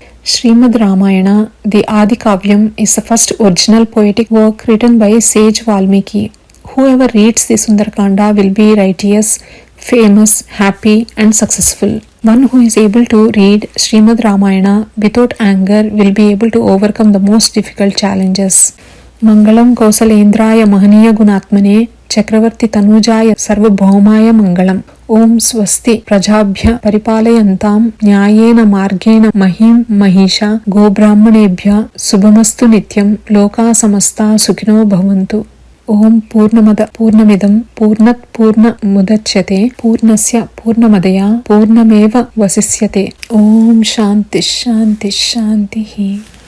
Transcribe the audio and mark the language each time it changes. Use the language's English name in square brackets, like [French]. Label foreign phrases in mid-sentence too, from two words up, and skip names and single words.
[English] Srimad Ramayana, the Adi Kavyam, is the first original poetic work written by sage Valmiki. Whoever reads the Sundarakanda will be righteous, famous, happy and successful. One who is able to read Srimad Ramayana without anger will be able to overcome the most difficult challenges. [Sanskrit] मङ्गलं कौसलेन्द्राय महनीय गुणात्मने चक्रवर्ति तनूजाय सार्वभौमाय मङ्गलम्. ఓం స్వస్తి ప్రజాభ్య పరిపాలయంతాం న్యాయేన మార్గేణ మహిం మహిష గోబ్రాహ్మణేభ్య శుభమస్తు నిత్యం లోకా సమస్తా సుఖినో భవంతు. ఓం పూర్ణమద పూర్ణమిదం పూర్ణత్ పూర్ణముదచ్యతే పూర్ణస్య పూర్ణమదయ పూర్ణమేవ వశిష్యతే. ఓం శాంతి శాంతి శాంతి.